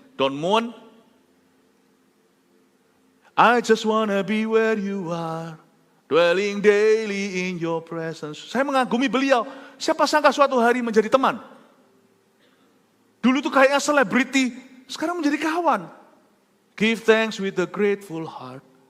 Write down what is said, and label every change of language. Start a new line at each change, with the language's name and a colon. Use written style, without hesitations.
English: Don Moen, I just wanna be where you are, dwelling daily in your presence.
Indonesian: Saya mengagumi beliau. Siapa sangka suatu hari menjadi teman. Dulu tuh kayaknya selebriti, sekarang menjadi kawan.
English: Give thanks with a grateful heart.